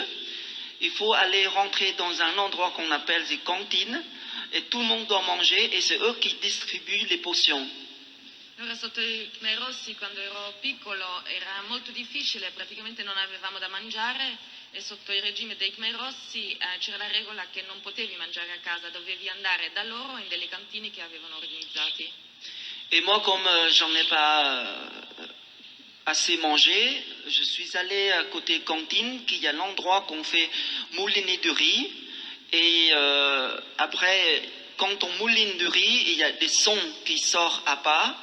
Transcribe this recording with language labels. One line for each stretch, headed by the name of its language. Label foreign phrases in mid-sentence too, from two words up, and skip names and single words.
French: Il faut aller rentrer dans un endroit qu'on appelle des cantines. Et tout le monde doit manger et c'est eux qui distribuent les potions.
Italian: Allora, sotto i Khmer Rossi, quando ero piccolo, era molto difficile, praticamente non avevamo da mangiare e sotto il regime dei Khmer Rossi c'era la regola che non potevi mangiare a casa, dovevi andare da loro in delle cantine che avevano organizzati.
French: Et moi, comme j'en ai pas assez mangé, je suis allé à côté cantine, qu'il y a l'endroit qu'on fait mouliner du riz. Et après, quand on mouline du riz, il y a des sons qui sortent à part.